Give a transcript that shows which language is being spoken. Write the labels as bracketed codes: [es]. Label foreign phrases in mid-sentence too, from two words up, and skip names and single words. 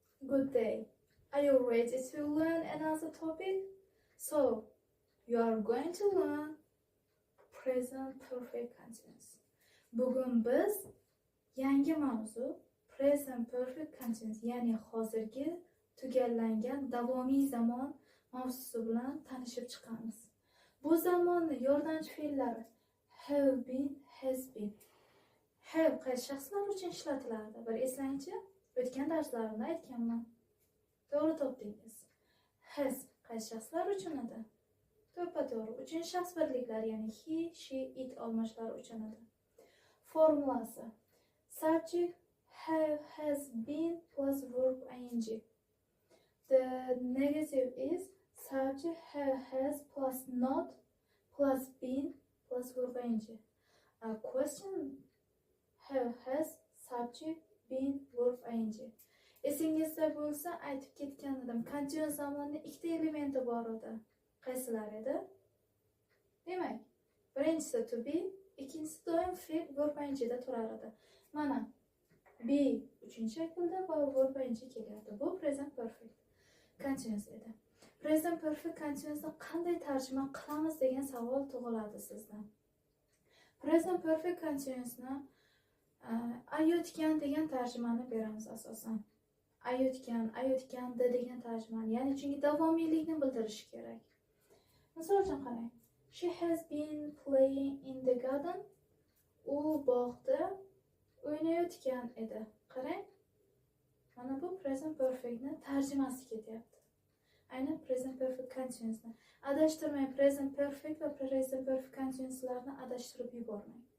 [en] Good day. Are you ready to learn another topic? So, you are going to learn present perfect continuous. [uz] Bugun biz yangi mavzu [en] present perfect continuous, [uz] ya'ni hozirgi tugallangan davomiy zamon mavzusi bilan tanishib chiqamiz. Bu zamonni yordamchi fe'llari [en] have been, has been. [uz] Have qaysi shaxslar uchun ishlatilardi? Bir eslangchi. O'tgan darslarimda aytganman. To'g'ri topdingiz. Has qaysi shaxslar uchun edi? To'ppa-to'g'ri. Uchinchi shaxs birliklar, ya'ni [en] he, she, it [uz] almashlari uchun edi. Formulasi: [en] subject have, has been plus verb ing. The negative is subject have, has plus not plus been plus verb ing. A question have, has, subject, been, verb ing. [uz] Esingizda bo'lsa aytib ketgan edim. Continuous zamonning ikkita elementi bor edi. Qaysilar edi? Demak, birinchisi [en] to be, [uz] ikkinchisi doim fe'l [en] verb ing'da [uz] turar edi. Mana be uchinchi shaklda va [en] verb ing [uz] kelyapti. Bu [en] present perfect continuous [uz] edi. [en] Present perfect continuousni [uz] qanday tarjima qilamiz degan savol tug'iladi sizdan. [en] Present perfect continuousni [uz] ayotgan degan tarjimani beramiz asosan. Ayotgandi degan tarjimani, ya'ni chunki davomiylikni bildirishi kerak. Misol uchun qarang. [en] She has been playing in the garden. [uz] U bog'da o'ynayotgan edi. Qarang. Mana bu [en] present perfectni [uz] tarjimasi ketyapti. Aynan [en] present perfect continuousni. [uz] Adashtirmang, [en] present perfect [uz] va [en] present perfect continuouslarni [uz] adashtirib yubormang.